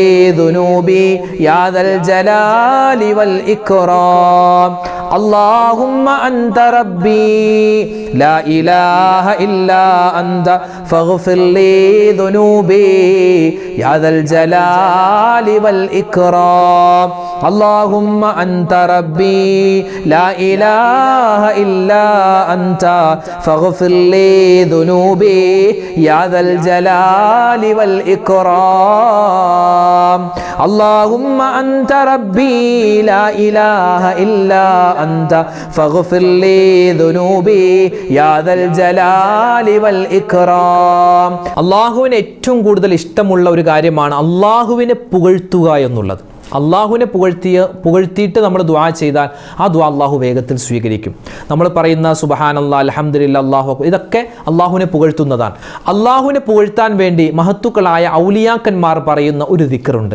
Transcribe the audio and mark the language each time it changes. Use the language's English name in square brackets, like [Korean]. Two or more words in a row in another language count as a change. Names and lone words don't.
[Arabic] ذنوبي يا ذا الجلال والإكرام اللهم أنت ربي لا إله إلا أنت فاغفر لي ذنوبي يا ذا الجلال والإكرام اللهم أنت ربي لا إله إلا أنت فاغفر لي ذنوبي يا ذا الجلال والإكرام اللهم أنت ربي لا إله إلا أنت فاغفر لي ذنوبي يا ذا الجلال والإكرام [Malayalam] അള്ളാഹുവിന് ഏറ്റവും കൂടുതൽ ഇഷ്ടമുള്ള ഒരു കാര്യമാണ് അള്ളാഹുവിനെ പുകഴ്ത്തുക എന്നുള്ളത്. അള്ളാഹുവിനെ പുകഴ്ത്തിയിട്ട് നമ്മൾ ദുആ ചെയ്താൽ ആ ദുആ അള്ളാഹു വേഗത്തിൽ സ്വീകരിക്കും. നമ്മൾ പറയുന്ന [Arabic] سبحان الله، الحمد لله، الله أكبر, [Malayalam] ഇതൊക്കെ അള്ളാഹുവിനെ പുകഴ്ത്തുന്നതാണ്. അള്ളാഹുവിനെ പുകഴ്ത്താൻ വേണ്ടി മഹത്തുക്കളായ ഔലിയാക്കന്മാർ പറയുന്ന ഒരു ദിക്റുണ്ട്.